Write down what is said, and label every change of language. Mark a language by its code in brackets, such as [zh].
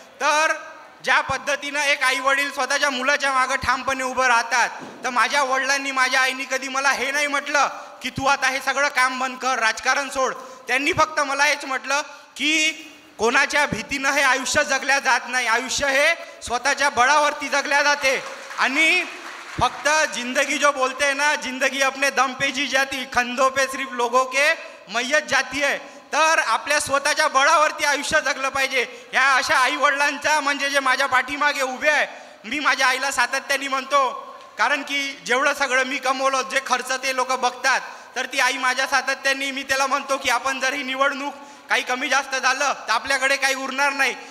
[mr] तर ज्या पद्धतीनं एक आई वडील स्वतःच्या मुलाच्या मागं ठामपणे उभं राहतात, तर माझ्या वडिलांनी, माझ्या आईनी कधी मला हे नाही म्हटलं की तू आता हे सगळं काम बंद कर, राजकारण सोड. त्यांनी फक्त मला हेच म्हटलं की कोणाच्या भीतीनं हे आयुष्य जगल्या जात नाही, आयुष्य हे स्वतःच्या बळावरती जगल्या जाते. आणि फक्त [hi] जिंदगी जो बोलते हैं ना, जिंदगी अपने दम पे जी जाती, खंदों पे सिर्फ लोगों के मैयत जाती है. [mr] तर आपल्या स्वतःच्या बळावरती आयुष्य जगलं पाहिजे. ह्या अशा आई वडिलांचा, म्हणजे जे माझ्या पाठीमागे उभे आहे, मी माझ्या आईला सातत्याने म्हणतो, कारण की जेवढं सगळं मी कमवलं, जे खर्च ते लोक बघतात, तर ती आई माझ्या सातत्याने, मी त्याला म्हणतो की आपण जर ही निवडणूक काही कमी जास्त झालं तर आपल्याकडे काही उरणार नाही.